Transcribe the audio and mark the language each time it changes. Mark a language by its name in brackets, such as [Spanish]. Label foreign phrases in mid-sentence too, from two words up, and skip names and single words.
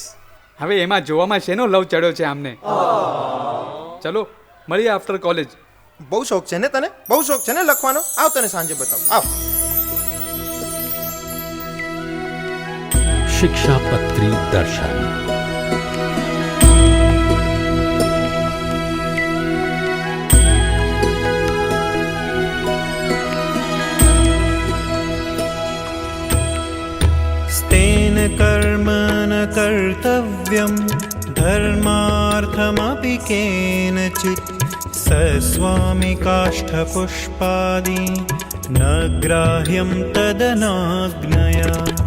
[Gujarati] હવે એમાં જોવામાં શેનો લવ ચડ્યો છે આમને? ચલો મળીએ [English] after college. [Gujarati] બહુ શોખ છે ને તને? બહુ શોખ છે ને લખવાનો? આવ, તને સાંજે બતાવું. આવ. શિક્ષાપત્રી દર્શન. [Sanskrit] स्तेन कर्म न कर्तव्यं धर्मार्थमपि केनचित् सस्वामिकाष्ठपुष्पादि न ग्राह्यं तदनाज्ञया.